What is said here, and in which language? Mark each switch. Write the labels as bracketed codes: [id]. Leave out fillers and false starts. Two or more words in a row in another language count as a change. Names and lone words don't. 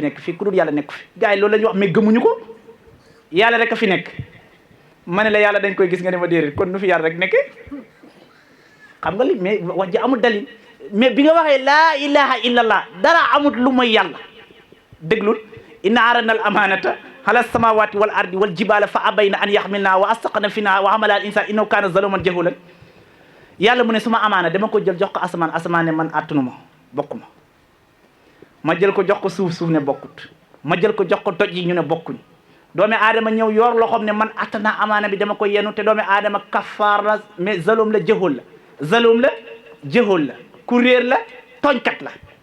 [wo] nekk fii ku dul yàlla nekk fi gars yi loolu la ñuy wax mais gëmuñu ko yàlla rek a fi nekk ma ne la yàlla dañ koy gis nga ne ma déedéet kon nu fi yàlla rek nekkee xam nga li mais wax ji amul dalil mais bi nga waxee [ar] لا إله إلا الله [wo] dara amut lu mooy yàlla déglul [ar] إنا عرضنا الأمانة على السماوات والأرض والجبال فأبين أن يحملنها وأشفقن منها وحملها الإنسان إنه كان ظلوما جهولا [wo] yàlla mu ne suma amaana dama ko jël jox ko asamaan ne man attunu ma bokkuma ma jël ko jox ko suuf ne bokkut ma jël ko jox ko doj yi ñu ne bokkuñ doomi aadama ñëw yor loxoom ne man attana amaana bi dama ko yenu te doomi aadama kafaar la mais zalum la jëhool la zalum la jëhool la ku réer la tooñkat la